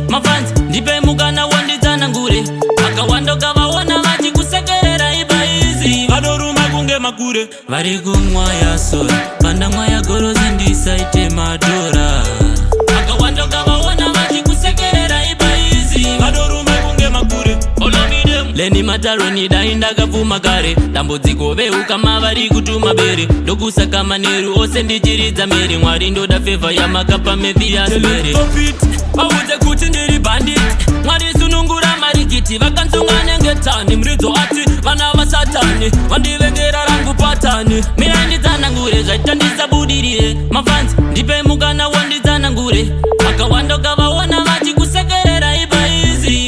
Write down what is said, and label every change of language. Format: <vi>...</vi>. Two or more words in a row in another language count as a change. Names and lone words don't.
<sn>Mafans, ndipe mukana wandidzana ngure. Vakawanda ukavaona vachikusekerera iba izi. Vadoruma kunge makure. Vari kumwa ya soul. Vanda mwa ya gorozi ndisaite madhora. Vakawanda ukavaona vachikusekerera iba izi. Vadoruma kunge makure.</sn> <en>Follow me them.</en> <sn>Leni mataroni dai ndakapfuma kare. Dambudziko veukama vari kutuma bere. Ndokusaka manheru ose ndichiridza mere. Mwari ndoda favor yamakapa Mathias mere.</sn> <en>Stop it.</en> <sn>Vaudze kuti ndiri bandit. Mwari sunungura marikiti. Vakanzunga nenge tani. Muridzo ati vana vasatani. Vandivengera rangu patani. Mirai ndidzana ngure. Zvaita ndisabudirire. Mafans, ndipe mukana wandidzana ngure. Vakawanda ukavaona vachikusekerera iba izi.</sn>